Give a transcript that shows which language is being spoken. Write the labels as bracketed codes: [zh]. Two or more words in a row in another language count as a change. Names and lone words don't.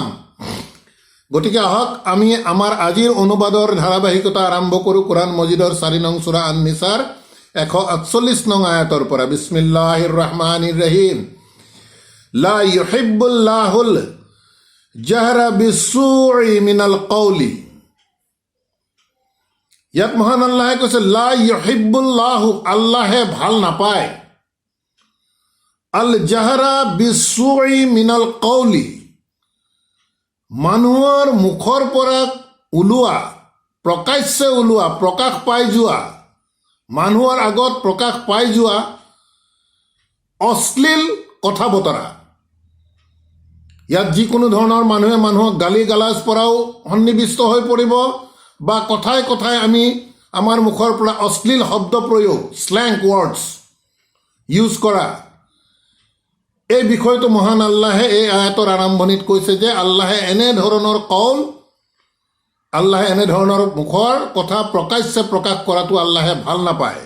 [as] গতিকে আহক আমি আমাৰ আজিৰ অনুবাদৰ ধাৰাবাহিকতা আৰম্ভ কৰোঁ কোৰাণ মজিদৰ 4 নং সূৰা আন-নিছাৰ 148 নং আয়াতৰ পৰা। [ar] بسم الله الرحمن الرحيم. لا يحب الله الجهر بالسوء من القول. [as] ইয়াত মহান আল্লাহে কৈছে [ar] لا يحب الله, [as] আল্লাহে ভাল নাপায়, [ar] الجهر بالسوء من القول, [as] মানুহৰ মুখৰ পৰা ওলোৱা, প্ৰকাশ্যে ওলোৱা, প্ৰকাশ পাই যোৱা, মানুহৰ আগত প্ৰকাশ পাই যোৱা অশ্লীল কথা বতৰা। ইয়াত যিকোনো ধৰণৰ মানুহে মানুহক গালি গালাজ পৰাও সন্নিৱিষ্ট হৈ পৰিব, বা কথাই কথাই আমি আমাৰ মুখৰ পৰা অশ্লীল শব্দ প্ৰয়োগ, [en] slang words use [as] কৰা, এই বিষয়টো মহান আল্লাহে এই আয়াতৰ আৰম্ভণিত কৈছে যে আল্লাহে এনেধৰণৰ কওল, আল্লাহে এনেধৰণৰ মুখৰ কথা প্ৰকাশ্যে প্ৰকাশ কৰাটো আল্লাহে ভাল নাপায়।